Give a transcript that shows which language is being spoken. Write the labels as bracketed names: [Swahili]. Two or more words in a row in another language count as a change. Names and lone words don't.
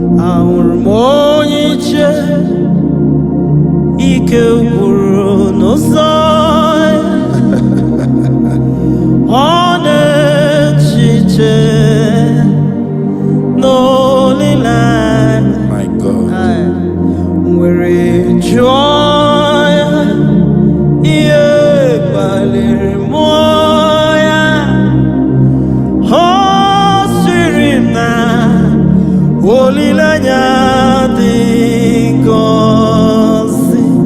[Igbo] Ahụrụ m onye iche ike gwụrụ n'ụzọ ya. Ọ na-echiche n'olileanya. [English] My God. Ai, [Igbo] nwere jụọ ya, ihe kpaliri mmụọ ya. Ọ sịrị na olileanya dị ngọzi.